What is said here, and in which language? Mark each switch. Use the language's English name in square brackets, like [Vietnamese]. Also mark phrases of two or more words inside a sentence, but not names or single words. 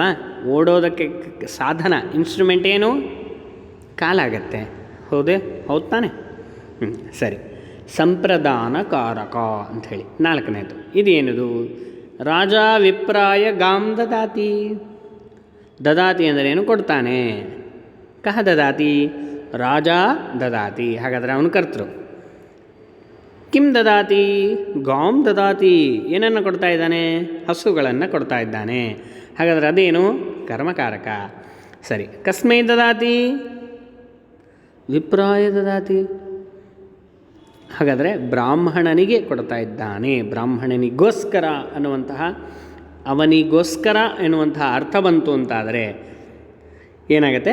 [Kannada] ಓಡೋದಕ್ಕೆ ಸಾಧನ ಇನ್ಸ್ಟ್ರೂಮೆಂಟ್ ಏನು? ಕಾಲಾಗತ್ತೆ. ಹೌದು ತಾನೆ? ಸರಿ. ಸಂಪ್ರದಾನಕಾರಕ ಅಂಥೇಳಿ 4ನೇದು ಇದೇನಿದು? [Sanskrit] ರಾಜ ವಿಪ್ರಾಯ ಗಾಂ ದದಾತಿ. [Kannada] ದದಾತಿ ಅಂದರೇನು? ಕೊಡ್ತಾನೆ. [Sanskrit] ಕಹ ದದಾತಿ? ರಾಜ ದದಾತಿ. [Kannada] ಹಾಗಾದರೆ ಅವನು ಕರ್ತೃ. [Sanskrit] ಕಿಂ ದದಾತಿ? ಗಾಂ ದದಾತಿ. [Kannada] ಏನನ್ನು ಕೊಡ್ತಾ ಇದ್ದಾನೆ? ಹಸುಗಳನ್ನು ಕೊಡ್ತಾ ಇದ್ದಾನೆ. ಹಾಗಾದರೆ ಅದೇನು? ಕರ್ಮಕಾರಕ. ಸರಿ. [Sanskrit] ಕಸ್ಮೈ ದದಾತಿ? ವಿಪ್ರಾಯ ದದಾತಿ. [Kannada] ಹಾಗಾದರೆ ಬ್ರಾಹ್ಮಣನಿಗೆ ಕೊಡ್ತಾ ಇದ್ದಾನೆ. ಬ್ರಾಹ್ಮಣನಿಗೋಸ್ಕರ ಅನ್ನುವಂತಹ, ಅವನಿಗೋಸ್ಕರ ಎನ್ನುವಂತಹ ಅರ್ಥ ಬಂತು ಅಂತಾದರೆ ಏನಾಗುತ್ತೆ?